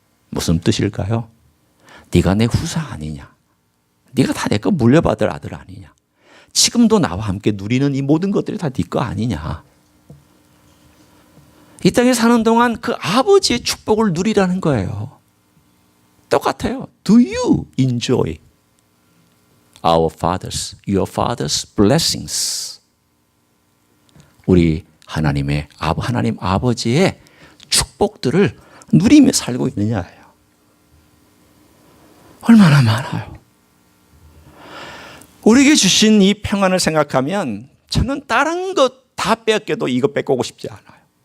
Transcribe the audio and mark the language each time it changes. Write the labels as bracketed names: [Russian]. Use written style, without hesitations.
[Korean] 무슨 뜻일까요? 네가 내 후사 아니냐? 네가 다 내 거 물려받을 아들 아니냐? 지금도 나와 함께 누리는 이 모든 것들이 다 네 거 아니냐? 이 땅에 사는 동안 그 아버지의 축복을 누리라는 거예요. 똑같아요. [English] Do you enjoy our fathers, your fathers' blessings? [Korean] 우리 하나님 아버지의 축복들을 누리며 살고 있느냐예요. 얼마나 많아요. 우리에게 주신 이 평안을 생각하면 저는 다른 것 다 빼앗겨도 이거 뺏고 싶지 않아요.